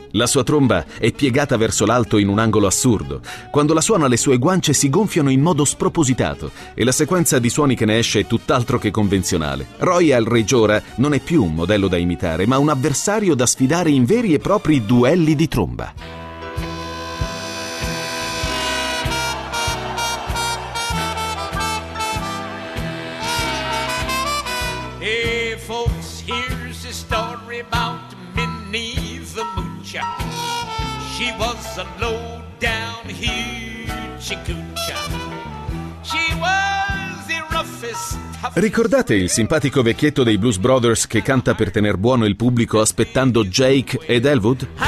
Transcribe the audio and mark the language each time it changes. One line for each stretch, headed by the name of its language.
Italian: La sua tromba è piegata verso l'alto in un angolo assurdo. Quando la suona le sue guance si gonfiano in modo spropositato e la sequenza di suoni che ne esce è tutt'altro che convenzionale. Roy Elridge ora non è più un modello da imitare, ma un avversario da sfidare in veri e propri duelli di tromba.
English: Hey folks, here's a story about Minnie the Moocha. She was a low down hoochie coochie. She was a rough
Italian: Ricordate il simpatico vecchietto dei Blues Brothers che canta per tener buono il pubblico aspettando Jake ed Elwood?